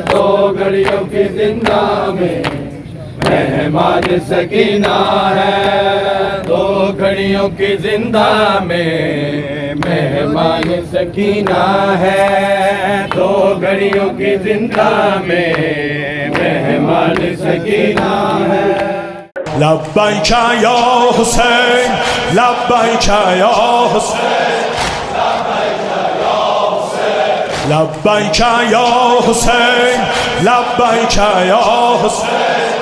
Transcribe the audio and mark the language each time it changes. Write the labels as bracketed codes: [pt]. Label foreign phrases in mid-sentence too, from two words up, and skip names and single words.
[hi] दो घड़ियों की जिंदा में मेहमान सकीना है। दो घड़ियों की जिंदा में मेहमान सकीना है। दो घड़ियों की जिंदा में मेहमान सकीना है। [ar] لبیک یا حسین لبیک یا حسین لبیک یا حسین لبیک یا حسین